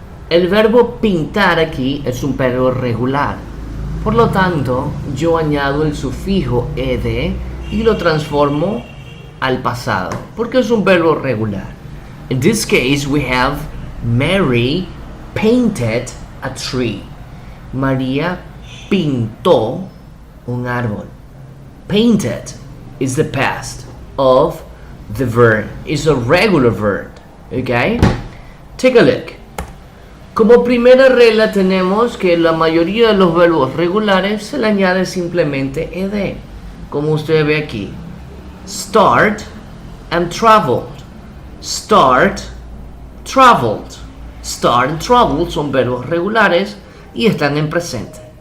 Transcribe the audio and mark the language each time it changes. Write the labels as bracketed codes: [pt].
[es] El verbo pintar aquí es un verbo regular. Por lo tanto, yo añado el sufijo ed y lo transformo al pasado, porque es un verbo regular. [en] In this case, we have Mary painted a tree. [es] María pintó un árbol. [en] Painted is the past of the verb. It's a regular verb. Okay? Take a look. [es] Como primera regla tenemos que la mayoría de los verbos regulares se le añade simplemente ed. Como usted ve aquí. Start and traveled. Start, traveled. Start and traveled son verbos regulares y están en presente.